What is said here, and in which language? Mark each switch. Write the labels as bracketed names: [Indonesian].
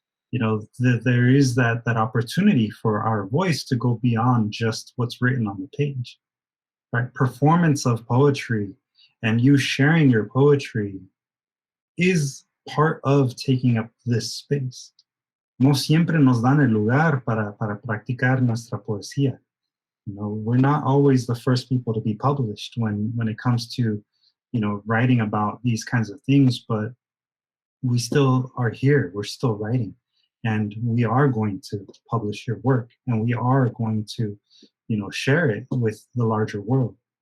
[English] You know, there is that opportunity for our voice to go beyond just what's written on the page, right? Performance of poetry and you sharing your poetry is part of taking up this space. [Spanish] No siempre nos dan el lugar para practicar nuestra poesía. [English] You know, we're not always the first people to be published when it comes to, you know, writing about these kinds of things, but we still are here. We're still writing, and we are going to publish your work, and we are going to, you know, share it with the larger world.